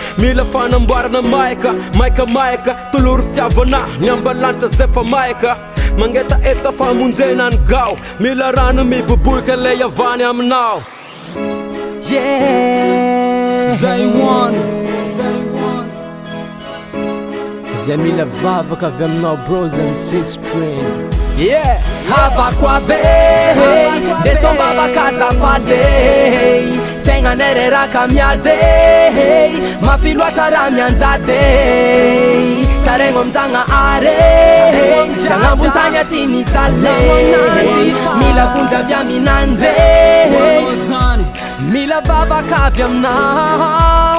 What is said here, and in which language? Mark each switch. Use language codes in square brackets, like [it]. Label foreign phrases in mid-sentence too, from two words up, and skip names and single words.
[mg] Mila fanamboarana maika, maika, maika. Tolory fitiavana, ny ambalanitra zay fa maika. Mangeta eta famonjena ny gao. Mila rano miboboika le avany aminao. [en] Yeah. Zay one. [mg] Zay mila vavaka avy aminao, [en] brothers and sisters. Yeah. [mg] Havako abe, ndeso mbavaka azafady, sainanay reraka miady, mafy loatra raha mianjady, taregno amin'izagna are, zagna ambony tany aty mijaly, mila vonjy avy aminanjy, mila vavaka avy aminah.